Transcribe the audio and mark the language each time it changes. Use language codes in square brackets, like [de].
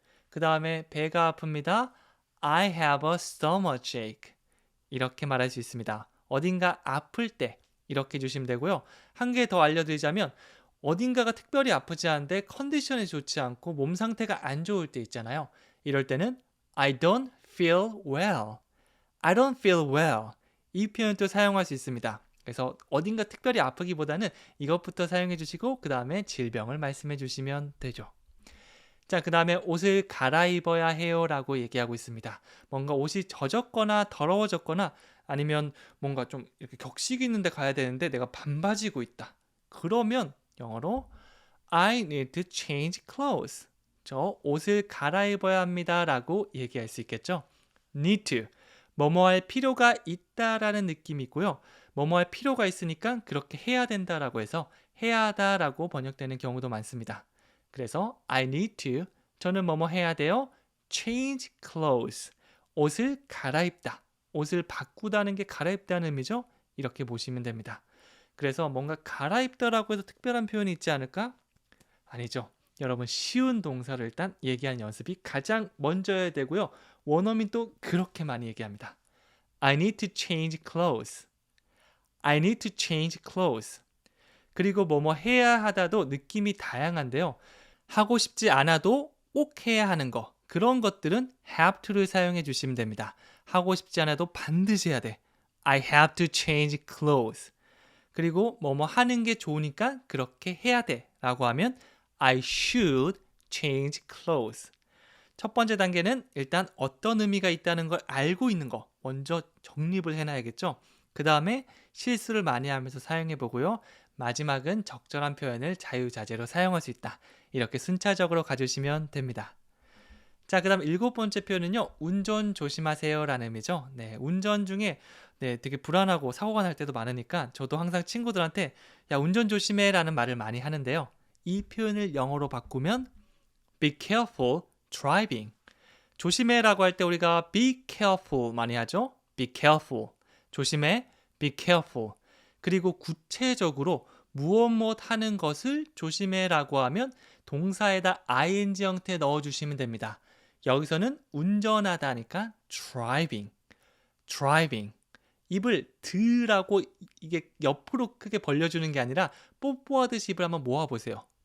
[ko] 그 다음에 배가 아픕니다. [en] I have a stomachache. [ko] 이렇게 말할 수 있습니다. 어딘가 아플 때 이렇게 주시면 되고요. 한 개 더 알려드리자면 어딘가가 특별히 아프지 않은데 컨디션이 좋지 않고 몸 상태가 안 좋을 때 있잖아요. 이럴 때는 [en] I don't feel well. I don't feel well. [ko] 이 표현도 사용할 수 있습니다. 그래서 어딘가 특별히 아프기보다는 이것부터 사용해 주시고 그 다음에 질병을 말씀해 주시면 되죠. 자, 그 다음에 옷을 갈아입어야 해요 라고 얘기하고 있습니다. 뭔가 옷이 젖었거나 더러워졌거나 아니면 뭔가 좀 이렇게 격식 있는데 가야 되는데 내가 반바지고 있다. 그러면 영어로 [en] I need to change clothes. [ko] 저 옷을 갈아입어야 합니다 라고 얘기할 수 있겠죠. [en] need to. [ko] 뭐뭐 할 필요가 있다라는 느낌이 있고요. 뭐뭐 할 필요가 있으니까 그렇게 해야 된다라고 해서 해야 하다라고 번역되는 경우도 많습니다. 그래서 [en] I need to, [ko] 저는 뭐뭐 해야 돼요? [en] change clothes, [ko] 옷을 갈아입다. 옷을 바꾸다는 게 갈아입다는 의미죠? 이렇게 보시면 됩니다. 그래서 뭔가 갈아입다라고 해서 특별한 표현이 있지 않을까? 아니죠. 여러분 쉬운 동사를 일단 얘기하는 연습이 가장 먼저 해야 되고요. 원어민도 그렇게 많이 얘기합니다. [en] I need to change clothes. I need to change clothes. [ko] 그리고 뭐뭐 해야 하다도 느낌이 다양한데요. 하고 싶지 않아도 꼭 해야 하는 거. 그런 것들은 have to를 사용해 주시면 됩니다. 하고 싶지 않아도 반드시 해야 돼. [en] I have to change clothes. [ko] 그리고 뭐뭐 하는 게 좋으니까 그렇게 해야 돼 라고 하면 [en] I should change clothes. [ko] 첫 번째 단계는 일단 어떤 의미가 있다는 걸 알고 있는 거 먼저 정립을 해놔야겠죠. 그 다음에 실수를 많이 하면서 사용해 보고요. 마지막은 적절한 표현을 자유자재로 사용할 수 있다. 이렇게 순차적으로 가주시면 됩니다. 자, 그 다음 7번째 표현은요. 운전 조심하세요 라는 의미죠. 네, 운전 중에 되게 불안하고 사고가 날 때도 많으니까 저도 항상 친구들한테 야, 운전 조심해 라는 말을 많이 하는데요. 이 표현을 영어로 바꾸면 [en] be careful driving. [ko] 조심해 라고 할 때 우리가 be careful 많이 하죠. [en] be careful. [ko] 조심해, [en] be careful. [ko] 그리고 구체적으로 무엇 하는 것을 조심해 라고 하면 동사에다 ing 형태 넣어주시면 됩니다. 여기서는 운전하다 하니까 driving. [en] driving. [ko] 입을 드라고 이게 옆으로 크게 벌려주는 게 아니라 뽀뽀하듯이 입을 한번 모아보세요.